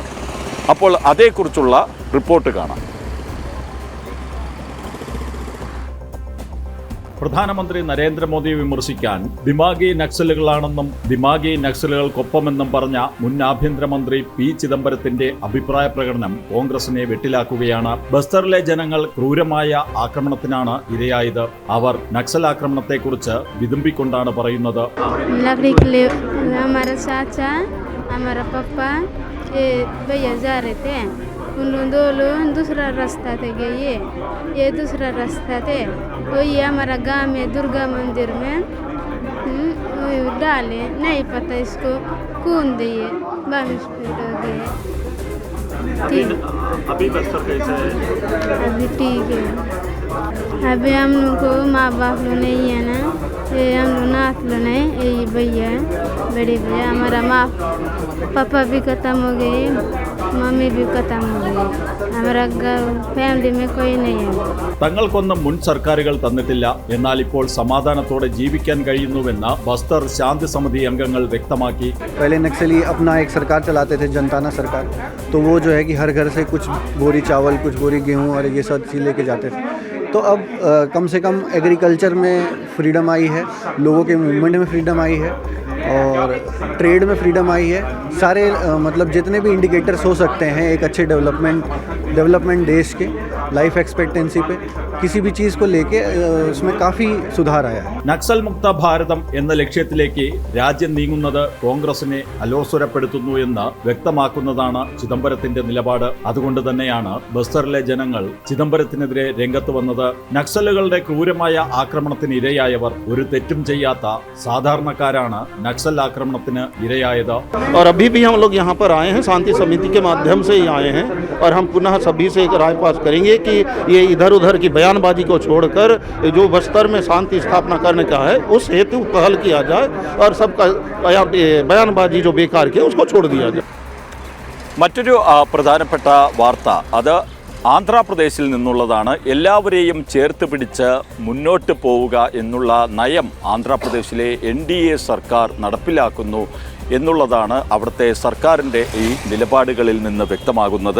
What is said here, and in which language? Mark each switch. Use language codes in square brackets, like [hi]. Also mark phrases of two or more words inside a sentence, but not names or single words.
[ml] അപ്പോൾ അതേക്കുറിച്ചുള്ള റിപ്പോർട്ട് കാണാം. പ്രധാനമന്ത്രി നരേന്ദ്രമോദിയെ വിമർശിക്കാൻ ദിമാഗി നക്സലുകളാണെന്നും ദിമാഗി നക്സലുകൾക്കൊപ്പമെന്നും പറഞ്ഞ മുൻ ആഭ്യന്തരമന്ത്രി പി ചിദംബരത്തിന്റെ അഭിപ്രായ പ്രകടനം കോൺഗ്രസിനെ വെട്ടിലാക്കുകയാണ്. ബസ്തറിലെ ജനങ്ങൾ ക്രൂരമായ ആക്രമണത്തിനാണ് ഇരയായത്. അവർ നക്സൽ ആക്രമണത്തെക്കുറിച്ച് വിതുമ്പിക്കൊണ്ടാണ് പറയുന്നത്. [hi] दो लोग दूसरा रास्ता थे गए, ये दूसरा रास्ता थे। वो ये हमारा गांव में दुर्गा मंदिर में डाले, नहीं पता इसको कौन दिए, बारिश हो गए। अभी बस्तर कैसे है? अभी ठीक है। अभी हम लोग को माँ बाप लोग नहीं है ना, ये हम लोग नाथ लो नहीं, ये भैया बड़े भैया हमारा माँ पापा भी ख़त्म हो गए, मम्मी भी ख़त्म हो गई, हमारा फैमिली में कोई नहीं है. [ml] തങ്ങൾക്കൊന്നും മുൻ സർക്കാരുകൾ തന്നിട്ടില്ല, എന്നാൽ ഇപ്പോൾ സമാധാനത്തോടെ ജീവിക്കാൻ കഴിയുന്നുവെന്ന് ബസ്തർ ശാന്തി സമിതി അംഗങ്ങൾ വ്യക്തമാക്കി. [hi] पहले नक्सली अपना एक सरकार चलाते थे, जनताना सरकार, तो वो जो है कि हर घर से कुछ बोरी चावल, कुछ बोरी गेहूँ और ये सब चीज़ लेके जाते थे. तो अब कम से कम एग्रीकल्चर में फ्रीडम आई है, लोगों के मूवमेंट में फ्रीडम आई है और ट्रेड में फ्रीडम आई है. सारे मतलब जितने भी इंडिकेटर्स हो सकते हैं एक अच्छे डेवलपमेंट देश के [en] life expectancy [hi] पे किसी भी चीज़ को लेके उसमें काफ़ी सुधार आया है. [ml] നക്സൽ മുക്ത ഭാരതം എന്ന ലക്ഷ്യത്തിലേക്ക് രാജ്യം നീങ്ങുന്നത് കോൺഗ്രസിനെ അലോസരപ്പെടുത്തുന്നു എന്ന് വ്യക്തമാക്കുന്നതാണ് ചിദംബരത്തിന്റെ നിലപാട്. അതുകൊണ്ട് തന്നെയാണ് ബസ്തറിലെ ജനങ്ങൾ ചിദംബരത്തിനെതിരെ രംഗത്ത് വന്നത്. നക്സലുകളുടെ ക്രൂരമായ ആക്രമണത്തിന് ഇരയായവർ ഒരു തെറ്റും ചെയ്യാത്ത സാധാരണക്കാരാണ് നക്സൽ ആക്രമണത്തിന് ഇരയായത്. [hi] और अभी भी हम लोग यहाँ पर आए हैं, शांति समिति के माध्यम से ही आए हैं और हम पुनः सभी से एक राय पास करेंगे कि ये इधर उधर की बयानबाजी को छोड़कर जो बस्तर में शांति स्थापना करने का है उस हेतु पहल किया जाए और सबका बयानबाजी जो बेकार की उसको छोड़ दिया जाए. [ml] മറ്റൊരു പ്രധാനപ്പെട്ട വാർത്ത അത് ആന്ധ്രാപ്രദേശിൽ നിന്നുള്ളതാണ്. എല്ലാവരെയും ചേർത്ത് പിടിച്ച് മുന്നോട്ട് പോവുക എന്നുള്ള നയം ആന്ധ്രാപ്രദേശിലെ NDA സർക്കാർ നടപ്പിലാക്കുന്നു എന്നുള്ളതാണ് അവിടുത്തെ സർക്കാരിൻ്റെ ഈ നിലപാടുകളിൽ നിന്ന് വ്യക്തമാകുന്നത്.